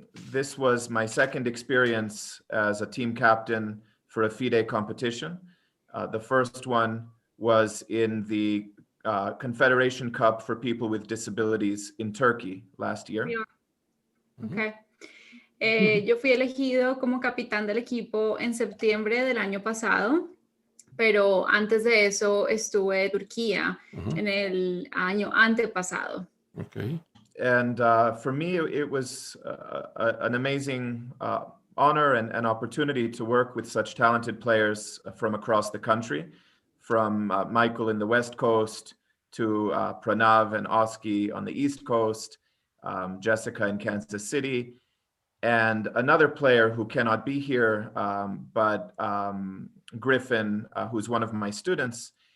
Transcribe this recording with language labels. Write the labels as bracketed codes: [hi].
[en] This was my second experience as a team captain for a FIDE competition. The first one was in the Confederation Cup for people with disabilities in Turkey last year. Okay. [es] Yo fui elegido como capitán del equipo en septiembre del año pasado, pero antes de eso estuve en Turquía en el año antepasado. [en] Okay. And for me, it was an amazing honor and opportunity to work with such talented players from across the country, from Michael in the West Coast to Pranav and Oski on the East Coast, Jessica in Kansas City, and another player who cannot be here, but Griffin, who's one of my students.